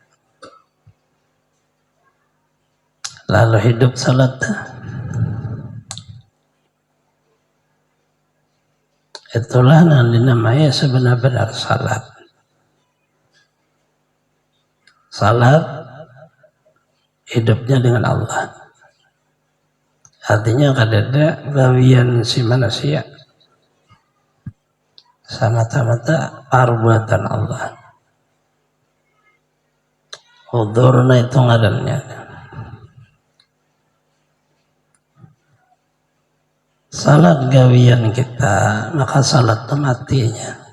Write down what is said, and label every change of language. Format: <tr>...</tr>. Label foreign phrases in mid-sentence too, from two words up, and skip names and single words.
<bjn>Lalu hidup salat. Itulah yang dinamai sebenar-benar salat. Salat hidupnya dengan Allah. Artinya kadada gawian si manusia, semata-mata perbuatan Allah. Hudurna itu ngadannya. Salat gawian kita, maka salat itu matinya.</bjn>